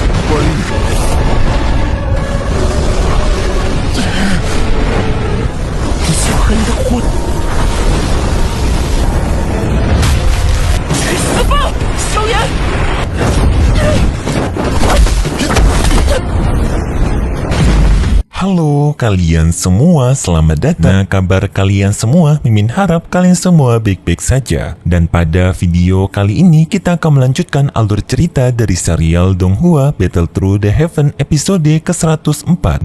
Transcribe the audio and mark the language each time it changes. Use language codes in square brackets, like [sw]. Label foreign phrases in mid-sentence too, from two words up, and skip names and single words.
[zh] 小黑的火，去死吧，小炎 [id] ！Halo kalian semua, selamat datang. Nah, kabar kalian semua? Mimin harap kalian semua baik-baik saja. Dan pada video kali ini kita akan melanjutkan alur cerita dari serial Donghua Battle Through the Heaven episode ke-104.